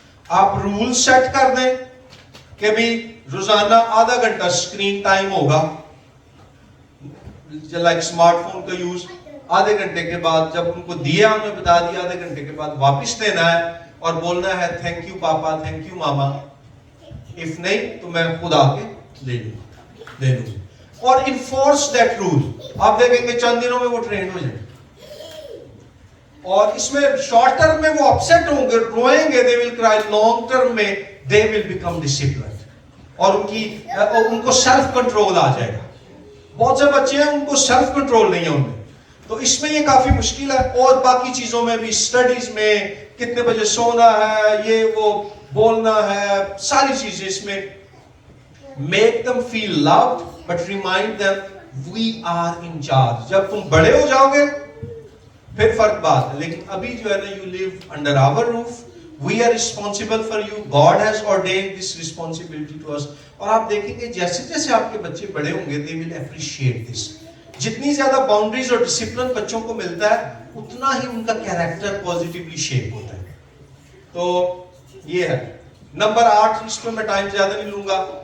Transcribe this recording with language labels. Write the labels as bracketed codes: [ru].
[ur] آپ rule set کر دیں کہ بھی روزانہ آدھا گھنٹہ اسکرین ٹائم ہوگا, لائک اسمارٹ فون کا یوز آدھے گھنٹے کے بعد جب ان کو دیا, انہیں بتا دیا آدھے گھنٹے کے بعد واپس دینا ہے اور بولنا ہے [en] Thank you papa, thank you mama. [ur] If نہیں تو میں خود آ کے لے لوں. اور [en] Enforce that rule. [ur] آپ دیکھیں گے چند دنوں میں وہ ٹرین ہو جائے. اور اس میں شارٹ ٹرم میں وہ اپسیٹ ہوں گے, روئیں گے, [en] they will cry. Long term میں they will become disciplined. [ur] اور ان کو سیلف کنٹرول آ جائے گا. بہت سے بچے ہیں ان کو سیلف کنٹرول نہیں ہے ان میں, تو اس میں یہ کافی مشکل ہے. اور باقی چیزوں میں بھی, اسٹڈیز میں کتنے بجے سونا ہے, یہ وہ بولنا ہے, ساری چیزیں اس میں. [en] Make them feel loved but remind them we are in charge. [ur] جب تم بڑے ہو جاؤ گے پھر فرق بات ہے, لیکن ابھی جو ہے نا [en] you live under our roof, we are responsible for you, God has ordained this responsibility to us. [ur] اور آپ دیکھیں گے جیسے جیسے آپ کے بچے بڑے ہوں گے [en] they will appreciate this. [ur] جتنی زیادہ باؤنڈریز اور ڈسپلن بچوں کو ملتا ہے اتنا ہی ان کا کیریکٹر پازیٹیولی شیپ ہوتا ہے. تو یہ ہے نمبر 8. اس پہ میں ٹائم زیادہ نہیں لوں گا.